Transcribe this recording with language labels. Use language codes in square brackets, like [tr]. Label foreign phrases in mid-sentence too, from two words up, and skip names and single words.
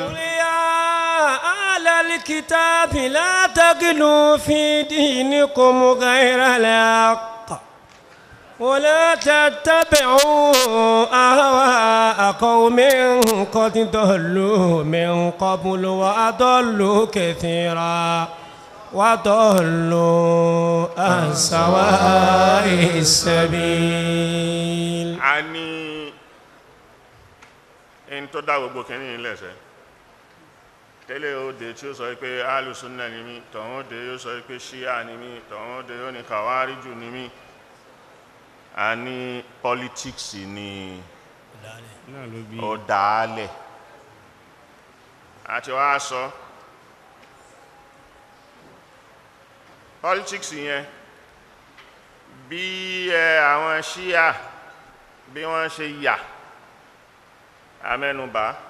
[ar] قل يا أهل الكتاب لا تغلوا في دينكم غير الحق ولا تتبعوا أهواء قوم قد ضلوا من قبل وأضلوا كثيرا وضلوا عن سواء السبيل. [yo] ani en tó dá gbogbo kìíní lẹ́sẹ̀ tẹ́lẹ̀ ó dé tí ó sọ pé Ahlu Sunnah ni mí tọ̀hún dé yóò sọ pé Shia ni mí tọ̀hún dé yóò ní Khawariju ni mí a ní politics ni ó dálẹ̀ àti wá sọ politics yẹn bí àwọn Shia bí wọ́n ṣe yà amẹ́nubà